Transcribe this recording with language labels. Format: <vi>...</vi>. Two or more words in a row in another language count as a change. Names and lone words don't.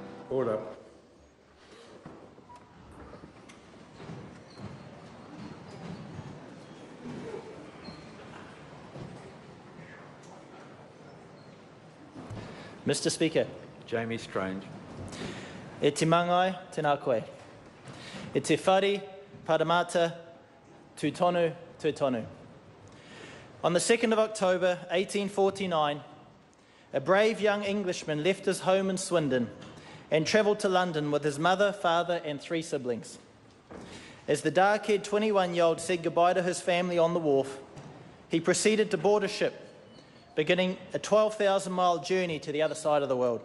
<en>Order. Mr Speaker. Jamie Strange.</en> <mi>E te mangai tēnā koe. E te whare paramata tūtonu tūtonu.</mi> <en>On the 2nd of October 1849, a brave young Englishman left his home in Swindon and travelled to London with his mother, father and 3 siblings. As the dark-haired 21-year-old said goodbye to his family on the wharf, he proceeded to board a ship, beginning a 12,000-mile journey to the other side of the world.</en>